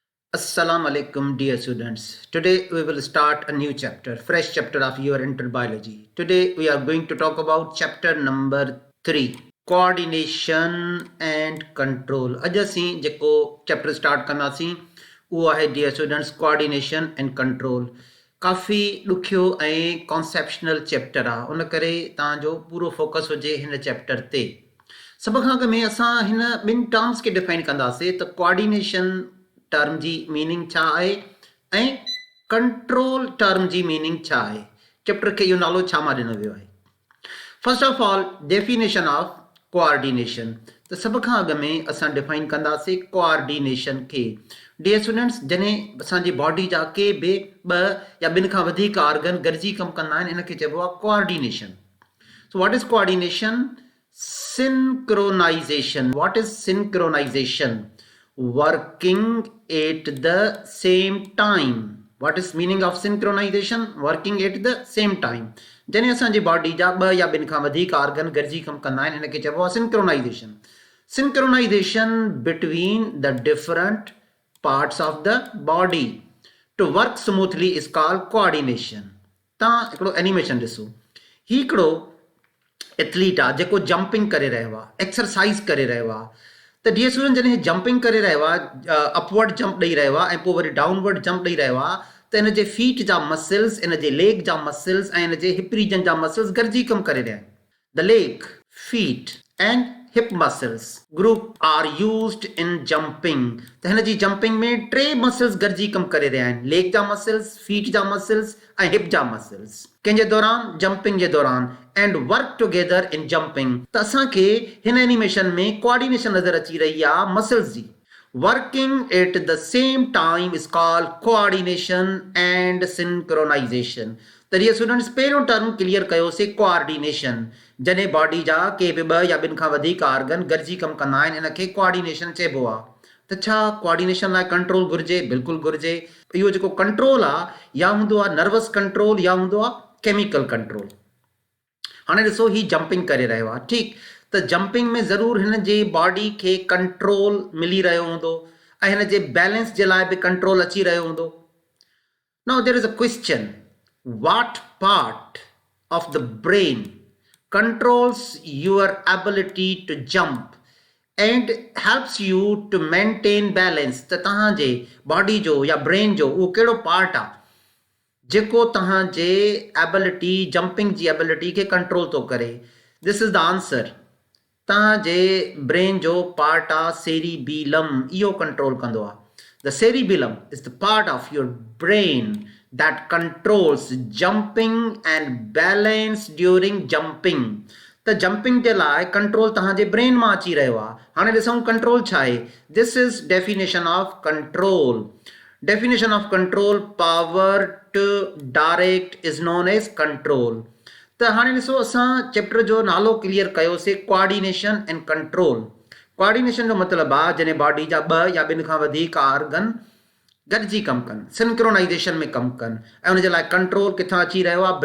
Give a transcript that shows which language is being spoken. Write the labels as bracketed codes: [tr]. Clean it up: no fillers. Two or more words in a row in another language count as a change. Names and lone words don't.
[en] Assalamu alaikum, dear students. Today we will start a new chapter, fresh chapter of your interbiology. Today we are going to talk about chapter number 3, coordination and control. [sd] अॼु असीं जेको चैप्टर स्टार्ट कंदासीं उहो आहे [en] dear students coordination and control. [sd] काफ़ी ॾुखियो ऐं [en] conceptual chapter [sd] आहे, उन करे तव्हांजो पूरो फोकस हुजे हिन चैप्टर ते. सभ खां अॻु में असां हिन ॿिनि टर्म्स खे डिफाइन कंदासीं त [en] coordination term [sd] जी मीनिंग छा आहे ऐं [en] control term [sd] जी मीनिंग छा आहे. चैप्टर खे इहो नालो छा मां ॾिनो वियो आहे. [en] First of all definition of coordination. [sd] त सभ खां अॻु में असां डिफाइन कंदासीं कोऑर्डिनेशन खे. [en] dear students, [sd] जॾहिं असांजी बॉडी जा के बि ॿ या ॿिनि खां वधीक ऑर्गन गॾिजी कमु कंदा आहिनि, इन खे चइबो आहे कोऑर्डिनेशन. [en] So what is coordination? Synchronization. What is synchronization? Working at the same time. What is meaning of synchronization? Working at the same time. [sd] जॾहिं असांजी बॉडी जा ॿ या ॿिनि खां वधीक ऑर्गन गॾिजी कमु कंदा आहिनि, हिन खे चइबो आहे सिंक्रोनाइज़ेशन. [en] Synchronization between the different parts of the body to work smoothly is called coordination. [sd] तव्हां हिकिड़ो एनिमेशन ॾिसो. ही हिकिड़ो एथलीट आहे जेको जंपिंग करे रहियो आहे, एक्सरसाइज करे रहियो आहे. त [en] dear student, [sd] जॾहिं जंपिंग करे रहियो आहे, [en] upward jump [sd] ॾेई रहियो आहे ऐं पोइ वरी [en] downward jump [sd] ॾेई रहियो आहे, त इन जे फीट जा मसल्स, इन जे लेग जा मसल्स ऐं इन जे [en] hip region [sd] जा मसल्स गॾिजी कमु करे रहिया आहिनि. [en] The leg, feet and hip muscles group are used in jumping. [sd] त हिन जी जंपिंग में टे मसल्स गॾिजी कमु करे रहिया आहिनि. लेग जा मसल्स, फीट जा मसल्स ऐं हिप जा मसल्स. कंहिंजे दौरान, जंपिंग जे दौरान. [en] And work together in jumping. [sd] त असांखे हिन एनिमेशन में कोऑर्डिनेशन नज़र अची रही आहे मसल्स जी. [en] Working at the same time is called coordination and synchronization. [sd] त [en] dear students, [sd] पहिरियों [en] term clear [sd] कयोसीं कोऑर्डिनेशन. जॾहिं बॉडी जा के बि ॿ या ॿिनि खां वधीक ऑर्गन गॾिजी कमु कंदा आहिनि, इन खे कोऑर्डिनेशन चइबो आहे. त छा कोऑर्डिनेशन लाइ कंट्रोल घुरिजे? बिल्कुलु घुरिजे. इहो जेको कंट्रोल आहे, या हूंदो आहे [en] nervous control [sd] या हूंदो आहे [en] chemical control. [sd] हाणे ॾिसो, ही जंपिंग करे रहियो आहे, ठीकु. त जंपिंग में ज़रूरु हिन जे बॉडी खे कंट्रोल मिली रहियो हूंदो ऐं हिन जे बैलेंस जे लाइ बि कंट्रोल अची रहियो हूंदो. [en] Now there is a question, what part of the brain controls your ability to jump and helps you to maintain balance? [sd] त तव्हांजे बॉडी जो या ब्रेन जो उहो कहिड़ो पार्ट आहे जेको तव्हांजे एबिलिटी, जंपिंग जी एबिलिटी खे कंट्रोल थो करे? [en] This is the answer. [sd] तव्हांजे ब्रेन जो पार्ट आहे सेरिबीलम. इहो कंट्रोल कंदो आहे. [en] The cerebellum is the part of your brain that controls jumping and balance during jumping. [sd] त जंपिंग जे लाइ कंट्रोल तव्हांजे ब्रेन मां अची रहियो आहे. हाणे ॾिसूं कंट्रोल छा आहे. [en] This is definition of control. Definition of control, power to direct is known as control. [sd] त हाणे ॾिसो, असां चैप्टर जो नालो क्लियर कयोसीं, [en] Coordination and control. [sd] कोऑर्डिनेशन जो मतिलबु आहे जॾहिं बॉडी जा ॿ या ॿिनि खां वधीक ऑर्गन गॾिजी कमु कनि, सिंक्रोनाइज़ेशन में कमु कनि, ऐं उनजे लाइ कंट्रोल किथां अची रहियो आहे?